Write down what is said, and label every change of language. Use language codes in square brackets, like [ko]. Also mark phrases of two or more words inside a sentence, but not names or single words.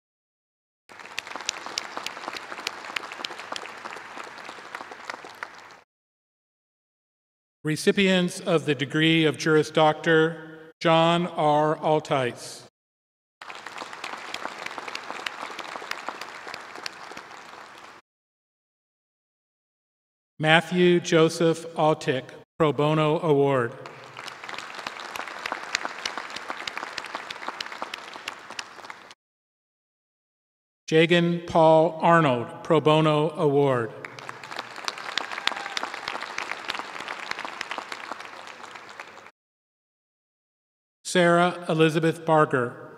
[en] Recipients of the degree of Juris Doctor, John R. Altice. Matthew Joseph Altick, Pro Bono Award. Jagan Paul Arnold, Pro Bono Award. Sarah Elizabeth Barger.